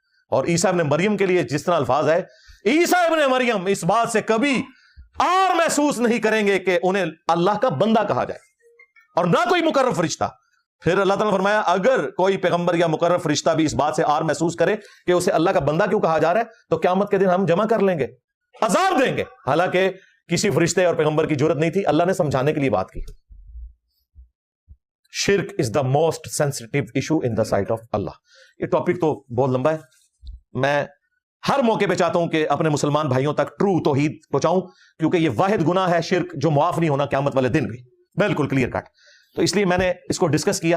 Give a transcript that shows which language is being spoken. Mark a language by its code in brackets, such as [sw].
[ur] اور عیسیٰ ابن مریم کے لیے جس طرح الفاظ ہے, عیسیٰ ابن مریم اس بات سے کبھی اور محسوس نہیں کریں گے کہ انہیں اللہ کا بندہ کہا جائے, اور نہ کوئی مقرر فرشتہ. پھر اللہ تعالیٰ نے فرمایا اگر کوئی پیغمبر یا مقرر فرشتہ بھی اس بات سے آر محسوس کرے کہ اسے اللہ کا بندہ کیوں کہا جا رہا ہے, تو قیامت کے دن ہم جمع کر لیں گے, عذاب دیں گے. حالانکہ کسی فرشتے اور پیغمبر کی جرت نہیں تھی, اللہ نے سمجھانے کے لیے بات کی. [en] شرک is the most sensitive issue in the sight of اللہ. [ur] یہ ٹاپک تو بہت لمبا ہے, میں ہر موقع پہ چاہتا ہوں کہ اپنے مسلمان بھائیوں تک ٹرو توحید پہنچاؤں, کیونکہ یہ واحد گناہ ہے شرک جو معاف نہیں ہونا قیامت والے دن بھی, بالکل کلیئر کٹ. تو اس لیے میں نے اس کو ڈسکس کیا.